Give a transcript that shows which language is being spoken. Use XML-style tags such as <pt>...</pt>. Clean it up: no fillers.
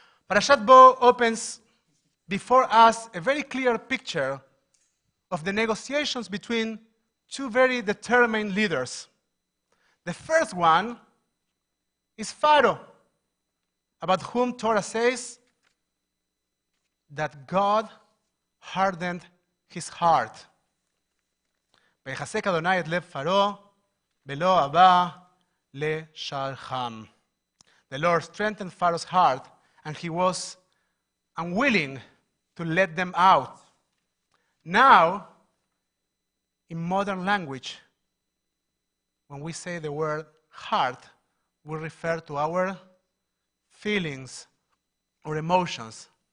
<en>Parashat Bo opens before us a very clear picture of the negotiations between two very determined leaders. The first one is Pharaoh, about whom Torah says that God hardened his heart.</en> <he>ויחזק אדוני את לב פרעה, ולא הבא לשלחם.</he> <en>The Lord strengthened Pharaoh's heart, and he was unwilling to let them out. Now, in modern language, when we say the word heart, we refer to our feelings or emotions.</en>